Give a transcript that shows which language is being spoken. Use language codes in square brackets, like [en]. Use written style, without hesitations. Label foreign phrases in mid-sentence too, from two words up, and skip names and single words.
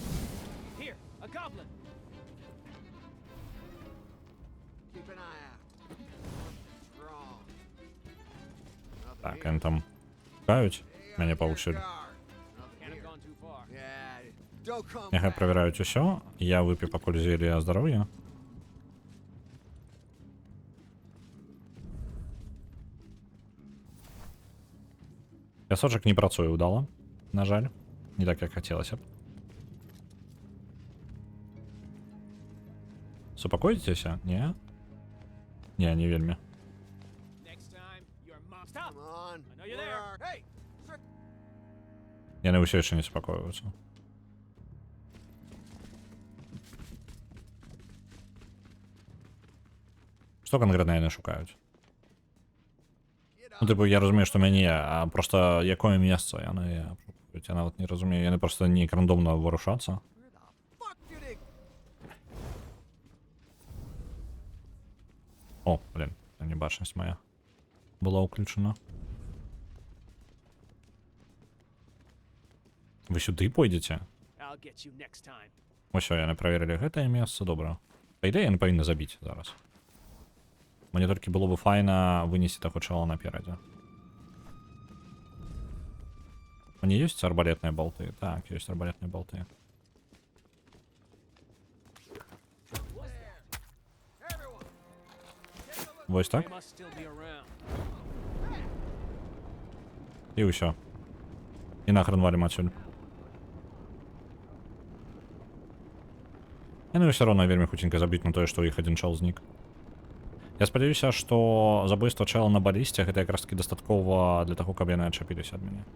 [uk] Так, они там шукають мене паучиль. Нехай провіряють усё. Я вип'ю покуль зелья здоров'я. [be] Пясочок не працуе удало. на жаль. Не так, як хацелася б. Супакоіцеся? Не? Не, не вельмі. [en] Next time, your mom. Stop! Come on. I know you're there. Hey! [be] Яны ўсё яшчэ не супакоююцца. Што канкрэтна яны шукаюць? Ну, типу, я разумею, што мяне, а просто якое месца яны шукаюць, я нават не разумею, яны просто неяк рандомна вырушацца. О, блин, небачнасць моя была ўключана. Вы сюды пойдзеце? [en] I'll get you next time. [be] Усё, яны праверылі гэтае месца, добра. Па ідэі, яны павінны забіць зараз. Мне толькі было бы файна вынесці таго чала наперадзе. У не ёсць арбалетныя болты? Так, ёсць арбалетныя болты. Вось так? [en] They must still be around. [be] І ўсё. І нахрен валім адсюль. Яны ўсё роўна вельмі хуценька забіць на тое, што ў іх адзін чал знік. Я спадзяюся, што забойства чала на балісце гэта якраз таки дастаткова для таго, каб яны адчапіліся ад мяне.